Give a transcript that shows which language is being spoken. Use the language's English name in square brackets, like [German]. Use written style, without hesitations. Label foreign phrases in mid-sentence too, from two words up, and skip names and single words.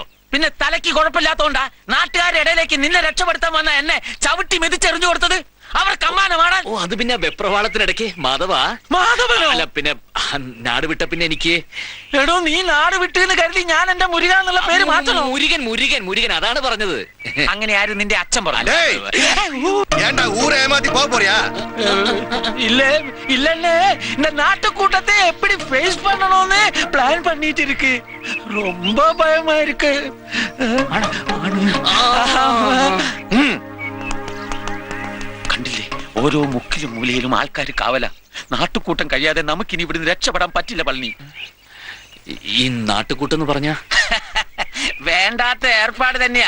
[Malayalam] പിന്നെ തലയ്ക്ക് കുഴപ്പമില്ലാത്തോണ്ടാ നാട്ടുകാരുടെ ഇടയിലേക്ക് നിന്നെ രക്ഷപ്പെടുത്താൻ വന്ന എന്നെ ചവിട്ടി മെതിച്ചെറിഞ്ഞു കൊടുത്തത്. അവർ കമ്മാനമാണ്. ഓ, അത് പിന്നെ വെപ്രവാളത്തിനിടയ്ക്ക് മാധവാ. മാധവനോ? അല്ല, പിന്നെ നാട് വിട്ട പിന്നെ എനിക്ക്. എടോ, നീ നാട് വിട്ടെന്ന് കരുതി ഞാൻ എന്റെ മുരുകൻ എന്നുള്ള പേര് മാറ്റണോ? മുരുകൻ, മുരുകൻ, മുരുകൻ, അതാണ് പറഞ്ഞത്. അങ്ങനെ ആരും നിന്റെ അച്ഛൻ പറഞ്ഞു? [Tamil] ஏன்டா ஊரை ஏமாத்தி போக போறியா? இல்ல இல்லன்னே, இந்த நாட்டுக்கூட்டத்தை எப்படி ஃபேஸ் பண்ணணும்னு பிளான் பண்ணிட்டு இருக்கு. ரொம்ப பயமா இருக்கு. [Malayalam] കണ്ടില്ലേ, ഓരോ മുക്കിലും മൂലയിലും ആൾക്കാർ കാവല. നാട്ടുകൂട്ടം കഴിയാതെ നമുക്കിനി ഇവിടുന്ന് രക്ഷപ്പെടാൻ പറ്റില്ല പളനി. ഈ നാട്ടുകൂട്ടെന്ന് പറഞ്ഞ വേണ്ടാത്ത ഏർപ്പാട് തന്നെയാ.